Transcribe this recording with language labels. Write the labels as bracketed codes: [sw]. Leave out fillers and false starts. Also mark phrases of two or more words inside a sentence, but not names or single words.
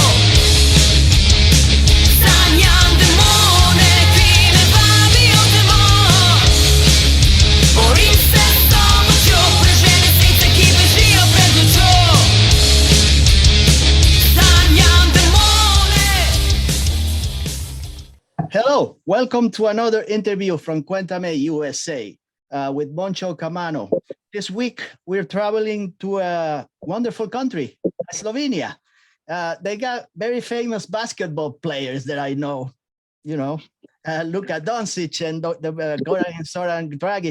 [sl] Sanjam demone, ki me vabijo domov. Borim se s to močjo, prežene srce, ki bežijo pred lučjo. Sanjam demone. [en] Hello, welcome to another interview from Cuéntame USA with Moncho Camano. This week, we're traveling to a wonderful country, Slovenia. They got very famous basketball players that I know, Luka Doncic and Goran and Zoran Dragic.